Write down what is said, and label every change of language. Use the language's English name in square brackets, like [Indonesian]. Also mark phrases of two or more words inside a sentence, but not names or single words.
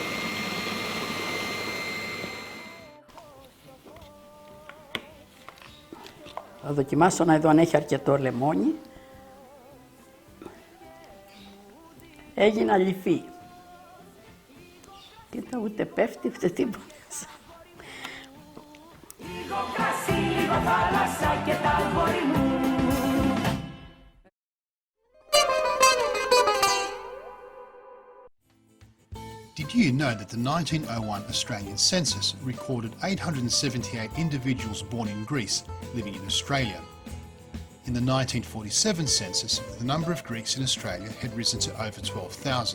[Greek] Θα δοκιμάσω να δω αν έχει αρκετό λεμόνι. Έγινε αληθή. Κοίτα, ούτε πέφτει, ούτε τίποτα. Λίγο κρασί, λίγο θάλασσα και τα αγόρι μου. [English] Did you know that the 1901 Australian census recorded 878 individuals born in Greece living in Australia? In the 1947 census, the number of Greeks in Australia had risen to over 12,000.